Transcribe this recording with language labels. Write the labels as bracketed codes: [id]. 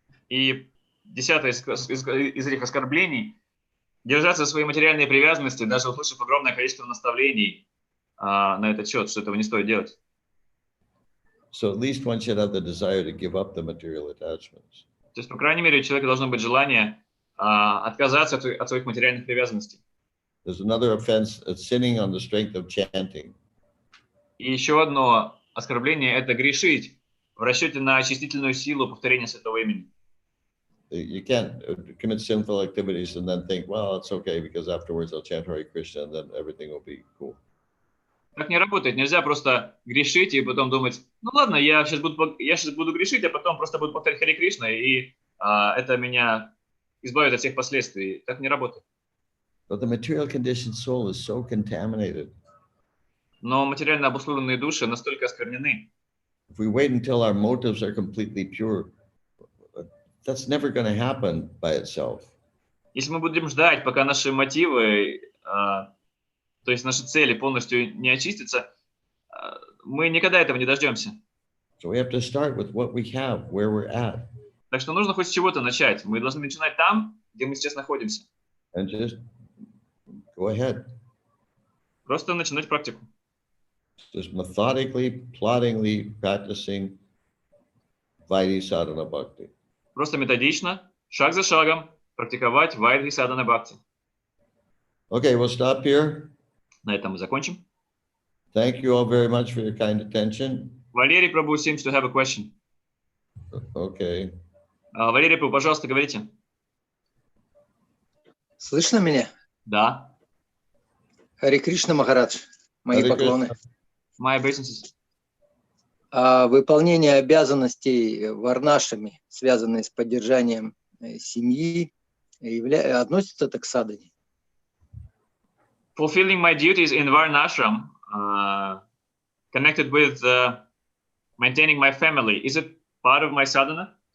[ru] И 10-е из этих оскорблений — держаться за свои материальные привязанности, даже услышав огромное количество наставлений на этот счет, что этого не стоит делать. [en] So at least one should have the desire to give up the material attachments. [ru] То есть, по крайней мере, у человека должно быть желание отказаться от своих материальных привязанностей. [en] There's another offense, sinning on the strength of chanting. [ru] И еще одно оскорбление — это грешить в расчете на очистительную силу повторения святого имени. [en] You can't commit sinful activities and then think, well, it's okay because afterwards I'll chant Hare Krishna and then everything will be cool. [ru] Так не работает. Нельзя просто грешить и потом думать, ну ладно, я сейчас буду грешить, а потом просто буду повторять Харе Кришна, и это меня избавит от всех последствий. Так не работает. [en] But the material conditioned soul is so contaminated. [ru] Но материально обусловленные души настолько осквернены. [en] If we wait until our motives are completely pure, that's never going to happen by itself. [ru] Если мы будем ждать, пока наши мотивы, то есть наши цели полностью не очистятся, мы никогда этого не дождемся. [en] So we have to start with what we have, where we're at. [ru] Так что нужно хоть с чего-то начать. Мы должны начинать там, где мы сейчас находимся. [en] And just go ahead. [ru] Просто начинать практику. [en] Just methodically, ploddingly practicing Vaidhi Sadhana Bhakti. [ru] Просто методично, шаг за шагом, практиковать Вайдхи Садхана Бхакти. [en] Okay, we'll stop here. [ru] На этом мы закончим. [en] Thank you all very much for your kind attention. Валерий Прабху seems to have a question. Okay. [ru] Валерий Прабху, пожалуйста, говорите. Слышно меня? Да. Харе Кришна, Махарадж. Мои Харе поклоны. Кришна. [en] My obeisances. [ru] Выполнение обязанностей варнашами, связанные с поддержанием семьи, относится это к садхане? [en] Fulfilling my duties in Varnashram, connected with maintaining my family, is it part of my sadhana?